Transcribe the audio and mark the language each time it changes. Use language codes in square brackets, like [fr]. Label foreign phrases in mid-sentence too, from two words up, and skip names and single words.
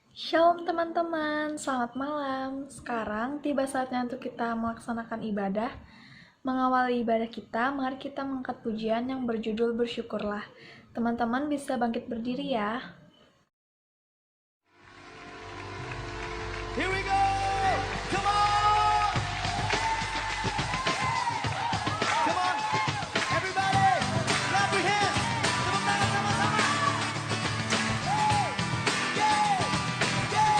[id] Shalom teman-teman, selamat malam. Sekarang tiba saatnya untuk kita melaksanakan ibadah. Mengawali ibadah kita, mari kita mengangkat pujian yang berjudul Bersyukurlah. Teman-teman bisa bangkit berdiri ya. [en] Here we go! Come on! Come on! Everybody! Clap your hands! [id] Tepuk tangan sama-sama! [en] Hey! Yeah! Yeah!